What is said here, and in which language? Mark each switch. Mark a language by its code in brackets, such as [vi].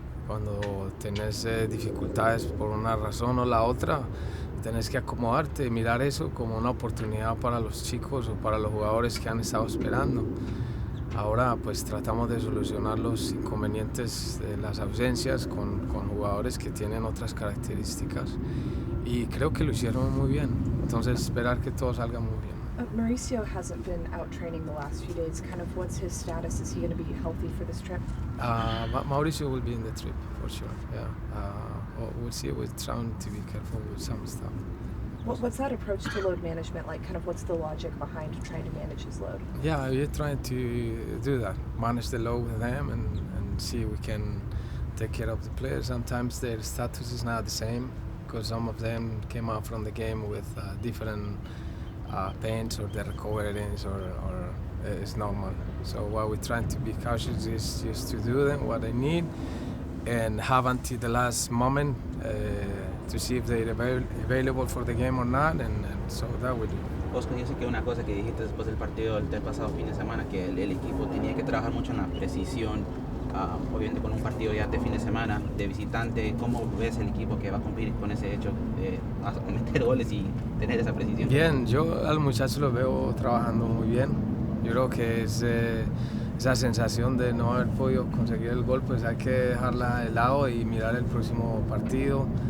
[es] Cuando tenés dificultades por una razón o la otra, tenés que acomodarte y mirar eso como una oportunidad para los chicos o para los jugadores que han estado esperando. Ahora pues tratamos de solucionar los inconvenientes de las ausencias con jugadores que tienen otras características, y creo que lo hicieron muy bien. Entonces esperar que todo salga muy bien. [en] Mauricio hasn't been out training the last few days. Kind of what's his status? Is he going to be healthy for this trip? Mauricio will be in the trip for sure. Yeah. We'll see. We're trying to be careful with some stuff. What's that approach to load management like? Kind of what's the logic behind trying to manage his load? Yeah, we're trying to do that. Manage the load with them and see if we can take care of the players. Sometimes their status is not the same because some of them came out from the game with different pains, or the recoveries, or it's normal. So what we're trying to be cautious is just to do them what they need and have until the last moment to see if they're available for the game or not, and so that we do. [es] Oscar, yo sé que una cosa que dijiste después del partido del pasado fin de semana, que el equipo tenía que trabajar mucho en la precisión, obviamente con un partido ya de fin de semana de visitante. ¿Cómo ves el equipo que va a cumplir con ese hecho de meter goles y tener esa precisión? Bien, yo al muchacho lo veo trabajando muy bien. Yo creo que esa sensación de no haber podido conseguir el gol, pues hay que dejarla de lado y mirar el próximo partido.